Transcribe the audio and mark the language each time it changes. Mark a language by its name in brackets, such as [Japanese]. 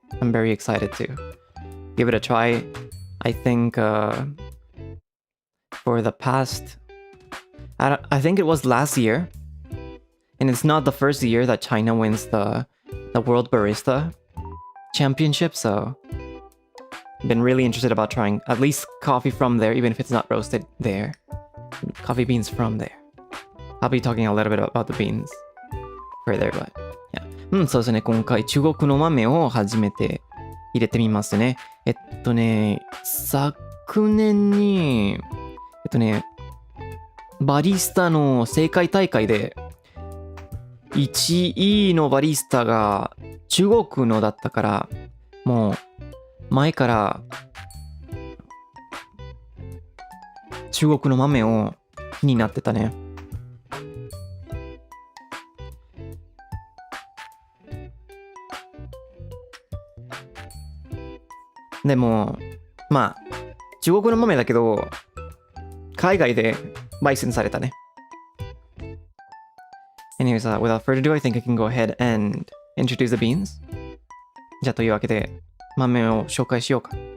[English] I'm very excited to give it a try. I think for the past, I think it was last year, and it's not the first year that China wins the World Barista Championship, so I've been really interested about trying at least coffee from there, even if it's not roasted there. Coffee beans from there. I'll be talking a little bit about the beans further, but yeah. [Japanese] そうですね、今回中国の豆を初めて入れてみますね。昨年にバリスタの世界大会で1位のバリスタが中国のだったから、もう前から中国の豆を気になってたね。でもまあ中国の豆だけど海外で焙煎されたね。 [English] Anyways, without further ado, I think I can go ahead and introduce the beans. [Japanese] じゃあというわけで豆を紹介しようか。